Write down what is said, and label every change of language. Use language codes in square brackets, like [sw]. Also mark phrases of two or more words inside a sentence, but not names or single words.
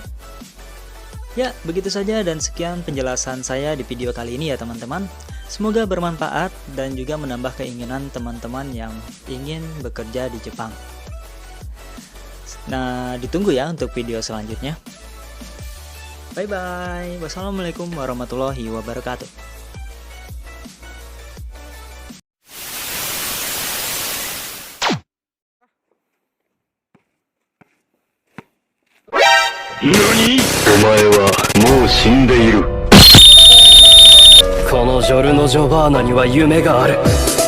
[id] Ya, begitu saja dan sekian penjelasan saya di video kali ini ya teman-teman. Semoga bermanfaat dan juga menambah keinginan teman-teman yang ingin bekerja di Jepang. Nah, ditunggu ya untuk video selanjutnya. Bye-bye. [ar] والسلام عليكم ورحمة الله وبركاته. [ja] NANI? お前はもう死んでいる。このジョルノ・ジョバーナには夢がある。